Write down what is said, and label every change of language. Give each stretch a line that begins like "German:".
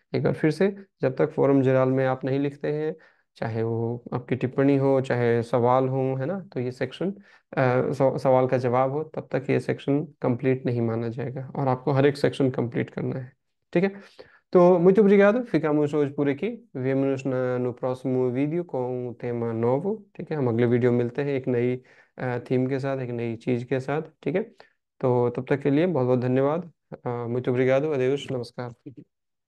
Hindi: एक बार फिर से, जब तक फोरम जराल में आप नहीं लिखते हैं, चाहे वो आपकी टिप्पणी हो चाहे सवाल हो, है ना, तो ये सेक्शन सवाल का जवाब हो, तब तक ये सेक्शन कंप्लीट नहीं माना जाएगा और आपको हर एक सेक्शन कंप्लीट करना है। ठीक है।
Portuguese: Então, muito obrigado. Ficamos hoje por aqui. Vemo-nos no próximo vídeo com um tema novo.
Hindi: ठीक है। हम अगले वीडियो में मिलते हैं एक नई थीम के साथ, एक नई चीज के साथ। ठीक है। तो तब तक के लिए बहुत बहुत धन्यवाद।
Portuguese: muito obrigado. Adeus.
Hindi: नमस्कार।